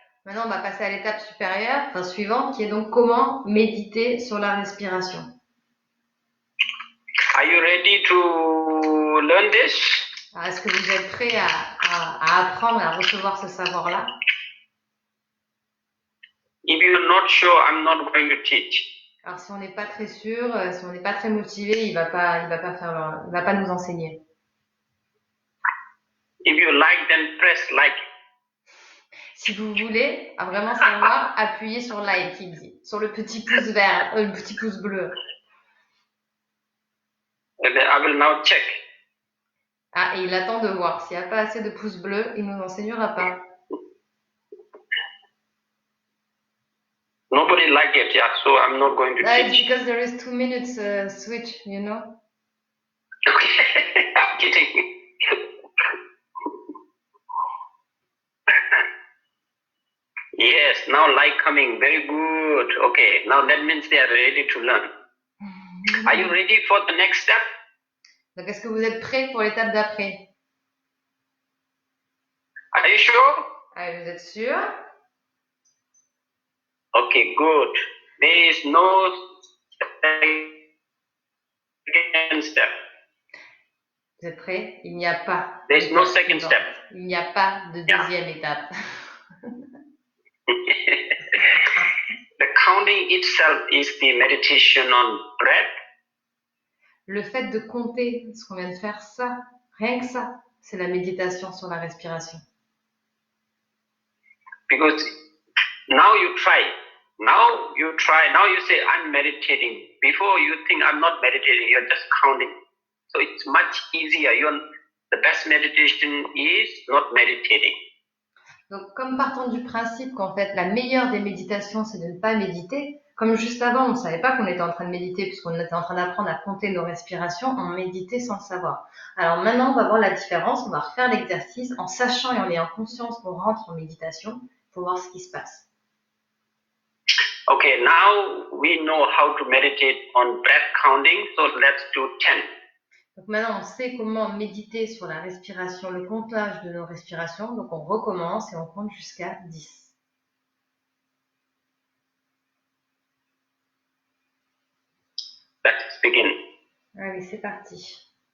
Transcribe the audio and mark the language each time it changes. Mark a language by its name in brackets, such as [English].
[French] Maintenant on va passer à l'étape supérieure, enfin suivante, qui est donc comment méditer sur la respiration. [English] Are you ready to learn this? [French] Alors, est-ce que vous êtes prêts à apprendre et à recevoir ce savoir-là? [English] If you're not sure, I'm not going to teach. [French] Alors si on n'est pas très sûr, si on n'est pas très motivé, il va pas nous enseigner. [English] If you like, then press like. [French] Si vous voulez vraiment savoir, appuyez sur like, il dit, sur le petit pouce vert, le petit pouce bleu. [English] And then I will now check. [French] Ah, et il attend de voir. S'il n'y a pas assez de pouces bleus, il ne nous enseignera pas. [English] Nobody liked it, yeah, so I'm not going to It's teach. because there is 2 minutes switch, you know? Okay, I'm kidding. Yes, now like coming, very good. Okay, now that means they are ready to learn. Are you ready for the next step? [French] Donc, est-ce que vous êtes prêts pour l'étape d'après? [English] Are you sure? [French] Allez, vous êtes sûr? [English] Okay, good. There is no second step. [French] Vous êtes prêts? Il n'y a pas. [English] There is no second step. [French] Il n'y a pas de deuxième étape. [English] The counting itself is the meditation on breath. [French] Le fait de compter, ce qu'on vient de faire, ça, rien que ça, c'est la méditation sur la respiration. [English] Because now you try. Now you say, I'm meditating. Before you think I'm not meditating, you're just counting. So it's much easier. The best meditation is not meditating. [French] Donc, comme partant du principe qu'en fait, la meilleure des méditations, c'est de ne pas méditer, comme juste avant, on ne savait pas qu'on était en train de méditer puisqu'on était en train d'apprendre à compter nos respirations, on méditait sans le savoir. Alors maintenant, on va voir la différence, on va refaire l'exercice en sachant et en ayant conscience qu'on rentre en méditation pour voir ce qui se passe. [English] Okay, now we know how to meditate on breath counting, so let's do 10. [French] Donc maintenant, on sait comment méditer sur la respiration, le comptage de nos respirations. Donc on recommence et on compte jusqu'à 10. [English] Let's begin. [French] Allez, c'est parti.